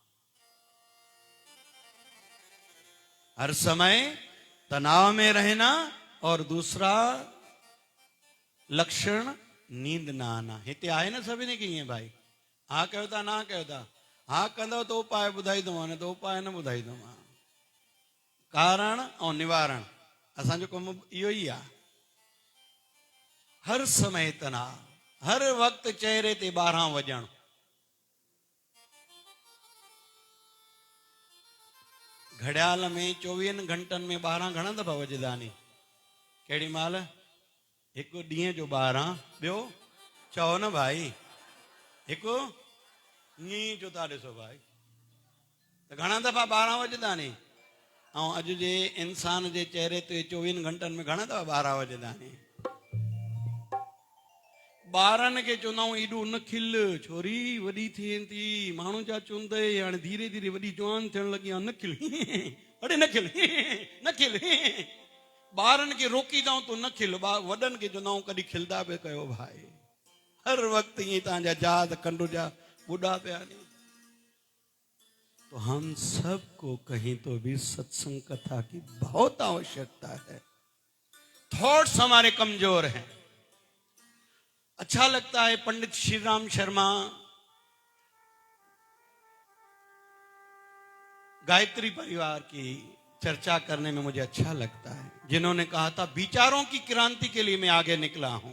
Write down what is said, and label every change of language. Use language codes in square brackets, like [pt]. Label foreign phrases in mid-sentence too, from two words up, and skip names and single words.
[hi] हर समय तनाव में रहना, और दूसरा लक्षण नींद ना आना। हिते आए ना सभी ने की है भाई। हाँ कहता ना कहता, [sd] हाँ कंदो तो उपाय बुधाई दो, ने तो उपाय न बुधाई दो। [hi] कारण और निवारण [sd] असांजो कम इहो ही आ। हर समय तनाव, हर वक्त चेहरे ते 12 वजण। घड़ियाल में 24 घंटन में 12 घणा दफ़ा वजदा नी? केड़ी माल? एक ॾींहं जो 12, ॿियो चओ न भाई, एक ईअं जो था ॾिसो भाई, त घणा दफ़ा 12 वजदा नी? ऐं अॼु जे इंसान जे चेहरे ते 24 घंटन में घणा दफ़ा 12 वजदा नी? ॿारनि खे चवंदा आहियूं एॾो न खिल, छोरी वॾी थियनि थी, माण्हू छा चवंदे, हाणे धीरे धीरे वॾी जवान थियण लॻी आहे, न खिल, अड़े न खिल, न खिल। ॿारनि खे रोकींदा तो न खिल, वॾनि खे चवंदा आहियूं कॾहिं खिलंदा पिया कयो भाई। हर वक्त ईअं तव्हांजा जात कंड जा ॿुढा पिया नी। [hi] तो हम सबको कहीं तो भी सत्संग कथा की बहुत आवश्यकता है। थॉट्स हमारे कमजोर हैं। अच्छा लगता है पंडित श्री राम शर्मा गायत्री परिवार की चर्चा करने में मुझे अच्छा लगता है, जिन्होंने कहा था विचारों की क्रांति के लिए मैं आगे निकला हूं।